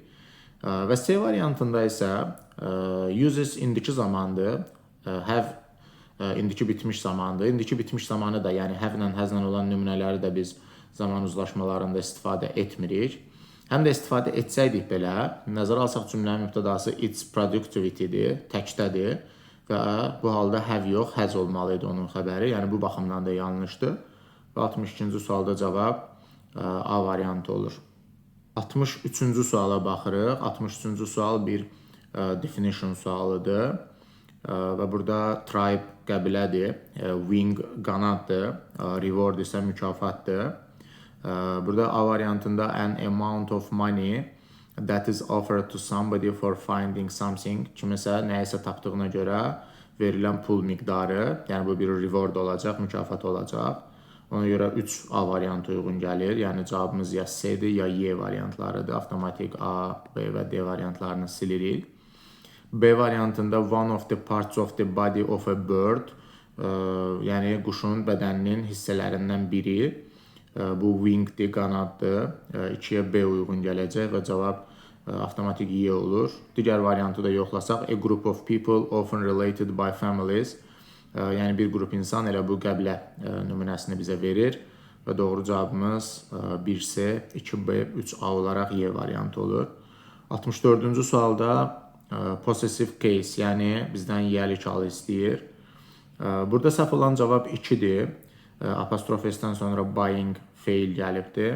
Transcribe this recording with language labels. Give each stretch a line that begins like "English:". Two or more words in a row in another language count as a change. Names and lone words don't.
Azerbaijani: Və C variantında isə uses indiki zamandır, have indiki bitmiş zamandır. İndiki bitmiş zamanı da, yəni have ilə has ilə olan nümunələri də biz zaman uzlaşmalarında istifadə etmirik. Həm də istifadə etsəydik belə, nəzərə alsaq cümlənin mübtədası
English: its productivity-
Azerbaijani: dir, təkdədir və bu halda have yox, has olmalı idi onun xəbəri. Yəni bu baxımdan da yanlışdır. Və 62-ci sualda cavab A variantı olur. 63-cü suala baxırıq. 63-cü sual bir definition sualıdır. Və burada tribe qəbilədir, wing qanaddır, reward isə mükafatdır. Burada A variantında
English: an amount of money that is offered to somebody for finding something,
Azerbaijani: kimisə nəyisə tapdığına görə verilən pul miqdarı, yəni bu bir reward olacaq, mükafat olacaq. Ona görə 3 A variantı uyğun gəlir. Yəni cavabımız ya C-dir, ya Y variantlarıdır. Avtomatik A, B və D variantlarını silirik. B variantında
English: one of the parts of the body of a bird,
Azerbaijani: yəni quşun bədəninin hissələrindən biri. Bu wingdir, qanaddır. 2-yə B uyğun gələcək və cavab avtomatik Y olur. Digər variantı da yoxlasaq,
English: a group of people often related by families.
Azerbaijani: Yəni bir qrup insan elə bu qəbilə nümunəsini bizə verir və doğru cavabımız 1C, 2B, 3A olaraq Y variantı olur. 64-cü sualda
English: possessive case,
Azerbaijani: yəni bizdən yəlik halı istəyir. Burada səhv olan cavab 2-dir. Apostrof S-dən sonra buying fail gəlibdir.